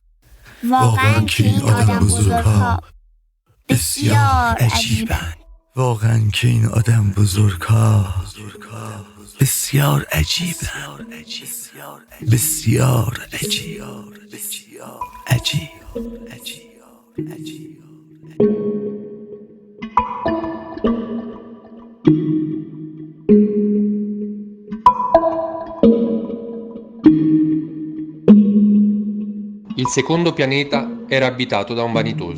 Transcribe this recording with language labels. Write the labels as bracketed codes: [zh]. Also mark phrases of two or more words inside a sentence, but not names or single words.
[fa] واقعا که این آدم بزرگها بسیار عجیبن. واقعا که این آدم بزرگها بسیار عجیبن. بسیار عجیب. عجیب. [it] Il secondo pianeta era abitato da un vanitoso.